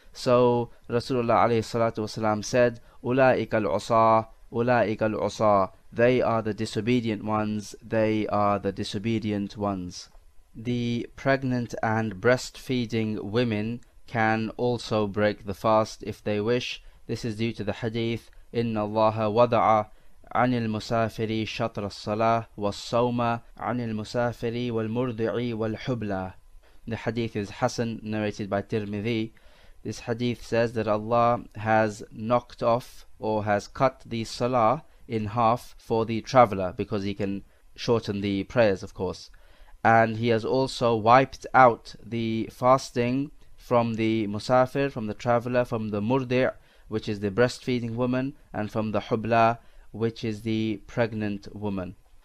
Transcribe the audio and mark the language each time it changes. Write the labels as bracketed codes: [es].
[en] So Rasulullah ﷺ said, "Ulaika al-usa, ulaika al-usa." They are the disobedient ones, they are the disobedient ones. The pregnant and breastfeeding women can also break the fast if they wish. This is due to the hadith, [ar] إِنَّ اللَّهَ وَضَعَ عن المسافر شطر الصلاة والصوم عن المسافر والمرضع والحبلى. [en] The hadith is Hasan, narrated by Tirmidhi. This hadith says that Allah has knocked off or has cut the salah in half for the traveler, because he can shorten the prayers, of course. And he has also wiped out the fasting from the musafir, from the traveler, from the murdi', which is the breastfeeding woman, and from the hubla, which is the pregnant woman.